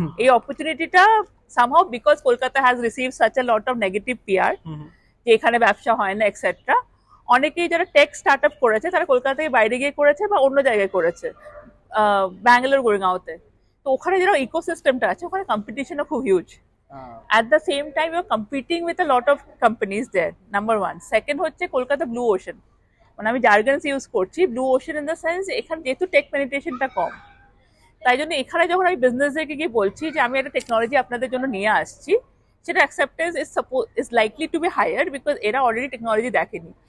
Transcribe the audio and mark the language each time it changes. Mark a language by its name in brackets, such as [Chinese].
[Bangla] এই অপরচুনিটিটা somehow [English] because Kolkata has received such a lot of negative PR, [Bangla] যে এখানে ব্যবসা হয় না এক্সেট্রা। অনেকেই যারা টেক স্টার্টআপ করেছে তারা কলকাতা থেকে বাইরে গিয়ে করেছে বা অন্য জায়গায় করেছে, ব্যাঙ্গালোর, গুরগাঁওতে। তো ওখানে যারা ইকোসিস্টেমটা আছে, ওখানে কম্পিটিশনও খুব huge. [English] At the same time, you're competing with a lot of companies there, number one. [Bangla] Second হচ্ছে কলকাতা ব্লু ওশান, মানে আমি জার্গনস ইউজ করছি, blue ocean in the sense এখানে যেহেতু টেক পেনিট্রেশনটা কম, তাই জন্য এখানে যখন আমি বিজনেসদেরকে গিয়ে বলছি যে আমি একটা টেকনোলজি আপনাদের জন্য নিয়ে আসছি, সেটা [English] acceptance is likely to be higher, [Bangla] because এরা অলরেডি টেকনোলজি দেখেনি।